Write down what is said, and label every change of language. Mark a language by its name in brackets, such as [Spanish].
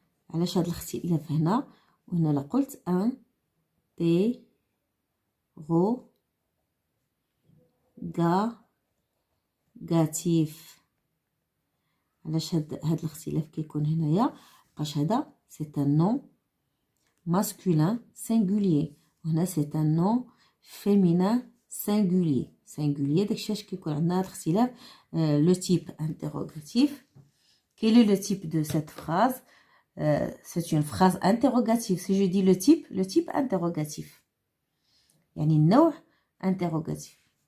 [Arabic] علاش هاد الاختلاف هنا وهنا لا قلت interrogative. علاش هاد الاختلاف كيكون هنايا؟ لقاش هذا [French] c'est un nom masculin singulier [Arabic] وهنا [French] c'est un nom féminin singulier. [Arabic] داكشي علاش كيكون عندنا هاد الاختلاف. [French] le type interrogatif. Quel est le type de cette phrase? C'est une phrase interrogative. Si je dis le type interrogatif. [Arabic] يعني النوع interrogatif.